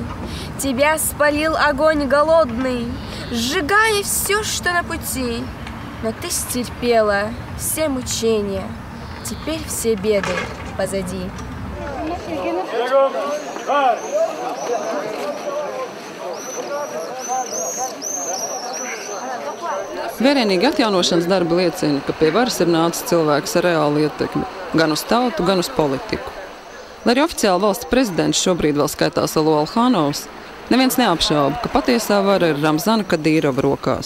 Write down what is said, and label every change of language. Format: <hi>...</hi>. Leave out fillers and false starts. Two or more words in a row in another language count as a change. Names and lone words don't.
<ru>Тебя спалил огонь голодный, сжигая все, что на пути. Но ты стерпела все мучения, теперь все беды позади.</ru> <lv>Vērienīgi atjaunošanas darbi liecina, ka pie varas ir nācis cilvēks ar reālu ietekmi, gan uz tautu, gan uz politiku. Lai arī oficiāli valsts prezidents šobrīd vēl skaitās Alo Alhanovs, neviens neapšauba, ka patiesā vara ir Ramzana Kadīrova rokās.</lv>